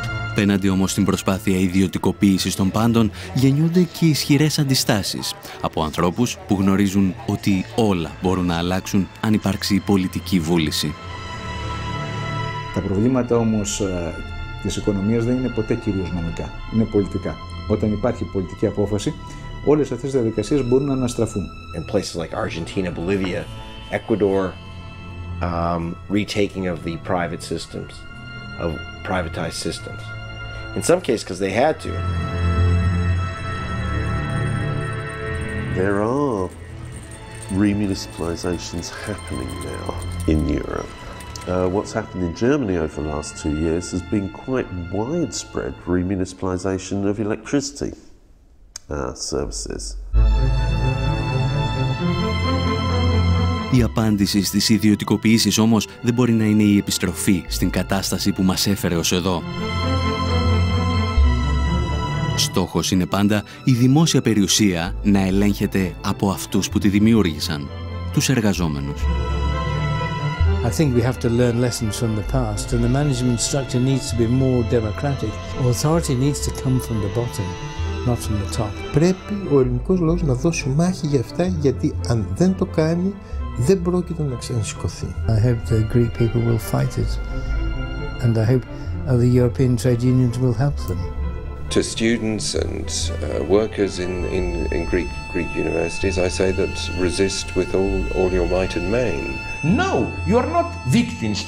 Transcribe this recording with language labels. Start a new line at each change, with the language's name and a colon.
Greek: Απέναντι όμως στην προσπάθεια ιδιωτικοποίησης των πάντων γεννιούνται και ισχυρές αντιστάσεις από ανθρώπους που γνωρίζουν ότι όλα μπορούν να αλλάξουν αν υπάρξει πολιτική βούληση. Τα προβλήματα όμως της οικονομίας δεν είναι ποτέ κυρίως νομικά, είναι πολιτικά. Όταν υπάρχει πολιτική απόφαση, όλες αυτές οι διαδικασίες μπορούν να αναστραφούν.
English: In places like Argentina, Bolivia, Ecuador, retaking of the private systems, of privatized systems. In some cases, because they had to. There are remunicipalizations happening now in Europe. What's happened in Germany over the last 2 years has been quite widespread remunicipalization of electricity services.
Greek: Η απάντηση στις ιδιωτικοποιήσεις όμως δεν μπορεί να είναι η επιστροφή στην κατάσταση που μας έφερε ως εδώ. Στόχος είναι πάντα η δημόσια περιουσία να ελέγχεται από αυτούς που τη δημιούργησαν, τους εργαζόμενους.
English: I think we have to learn lessons from the past and the management structure needs to be more democratic. Authority needs to come from the bottom, not from the top.
Greek: Πρέπει ο ελληνικός λαός να δώσει μάχη για αυτά, γιατί αν δεν το κάνει δεν πρόκειται να ξανασηκωθεί.
English: I hope the Greek people will fight it and I hope other European trade unions will help them. To students and workers in Greek universities, I say that resist with all your might and main. No, you are not victims.